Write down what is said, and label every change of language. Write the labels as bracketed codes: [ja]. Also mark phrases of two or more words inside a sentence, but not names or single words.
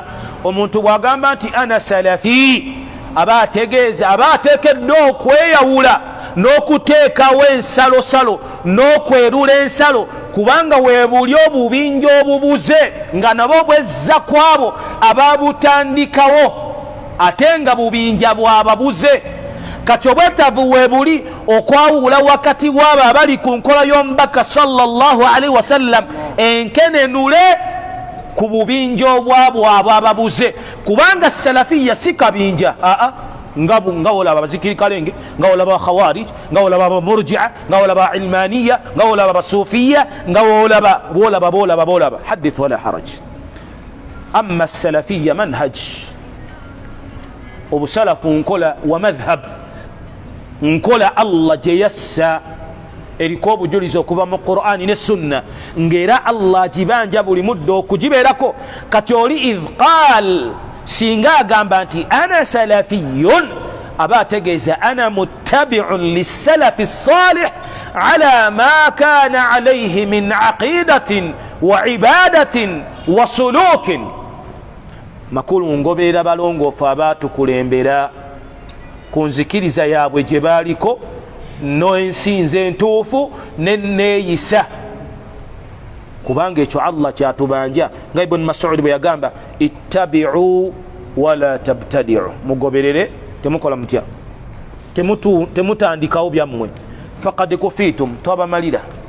[lg] Omuntu bw'agamba nti [ar] أنا سلفي [lg] aba ategeeza, aba ateekeddwa okweyawula n'okuteekawo ensalosalo n'okwerula ensalo, kubanga weebuli obubinja obubuze nga nabo bwezza kwabo ababutandikawo ate nga bubinja bwababuze. Kati obwetavu weebuli okwawula wakati w'abo abali ku nkola y'omubaka [ar] صلى الله عليه وسلم [lg] enkenenule ku bubinja obwabo abo ababuze. Kubanga salafiya si kabinja, nga olaba abazikiri kalenge, nga olaba abakhawarij, nga olaba abamurji'a, nga olaba ilmaniya, nga olaba abasufiya, nga bolaba hadith [ar] ولا حرج. أما السلفية منهج, [lg] obusalafu nkola wa madhhab, nkola Allah gye yassa eriko obujulizi okuva mu Qur'ani ne Sunna, ng'era Allah gibanja buli muddo okugibeerako. Kati oli [ar] إذ قال, [lg] singa agamba nti [ar] أنا سلفي, [lg] aba ategeeza [ar] أنا متبع للسلف الصالح على ما كان عليه من عقيدة وعبادة وسلوك. [lg] Makulu ngobeera balongoofu abaatukulembera ku nzikiriza yaabwe gye baaliko n'ensinza entuufu n'enneeyisa. Kubanga ekyo Allah kyatubanja nga Ibn Mas'ud bwe yagamba [ar] اتبعوا ولا تبتدعوا [lg] mugoberere temukola mutya temutandikawo byammwe [ar] فقد كفيتم [lg] twabamalira